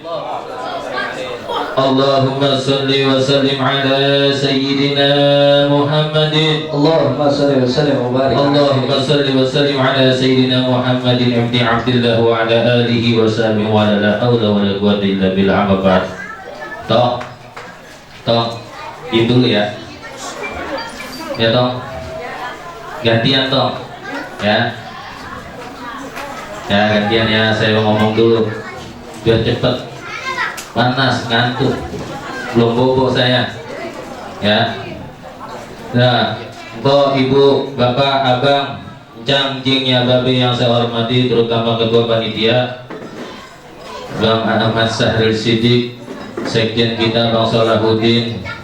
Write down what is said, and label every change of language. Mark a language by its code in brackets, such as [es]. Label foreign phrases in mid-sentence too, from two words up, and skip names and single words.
[ar] اللهم صل وسلم على سيدنا محمد. اللهم صل وسلم وبارك. اللهم صل وسلم على سيدنا محمد بن عبد الله وعلى آله وصحبه ولا حول ولا قوة إلا بالله. أما بعد. [id] Tong, itu ya, tong, gantian tong, ya gantian ya, saya mau ngomong dulu, biar cepet, panas, ngantuk, belum bobo saya, ya. Nah, untuk ibu, bapak, abang, cang, cing, ya, babe yang saya hormati, terutama ketua panitia, Bang Ahmad Sahril Siddiq, Sekjen kita Bang Salahuddin,